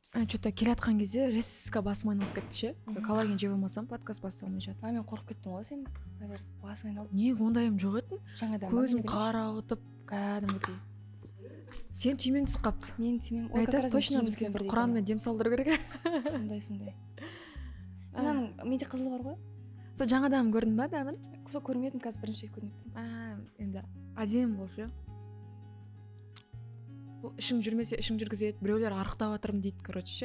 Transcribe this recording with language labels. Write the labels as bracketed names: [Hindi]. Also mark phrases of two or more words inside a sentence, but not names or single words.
[Kazakh] Что-то келатқан кезде резко басым айналып кетті ше. Коллаген жеп алмасам подкаст басталмай жатыр. Мен қорқып кеттім ғой сен. Қазір басың айналып. Неге ондайым жоқ еді? Жаңадан Көзім қарауытып кәдімгідей. Сен түймең түсіп қапты. Мен түймем. Ой, [Russian] как раз точно [Kazakh] бізге Құранмен дем салдыру керек. Сондай. Менде қызыл бар ғой. Сен жаңадан көрдің ба дәмін? Сол көрмедім, қазір бірінші рет көріп тұрмын. Енді әдемі бол ше. Бұл ішің жүрмесе ішің жүргізеді, біреулер арықтап жатырмын дейді, короче ше.